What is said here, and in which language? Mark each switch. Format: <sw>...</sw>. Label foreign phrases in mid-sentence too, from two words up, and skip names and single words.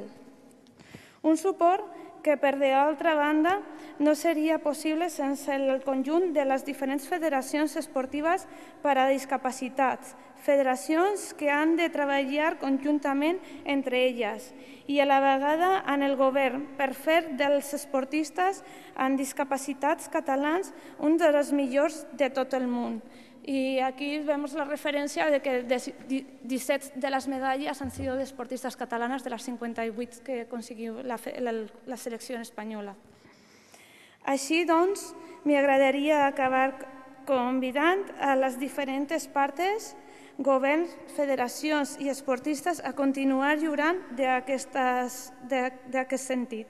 <ca>Un suport que, per d'altra banda, no seria possible sense el conjunt de les diferents federacions esportives per a discapacitats, federacions que han de treballar conjuntament entre elles i a la vegada amb el govern per fer dels esportistes amb discapacitats catalans un dels millors de tot el món.</ca> <es>Y aquí vemos la referencia de que 17 de las medallas han sido de deportistas catalanas de las 58 que consiguió la</es> <ca>selecció espanyola. Així doncs, m'agradaria acabar convidant a les diferents parts governs, federacions i esportistes a continuar lliurant d'aquest sentit.</ca>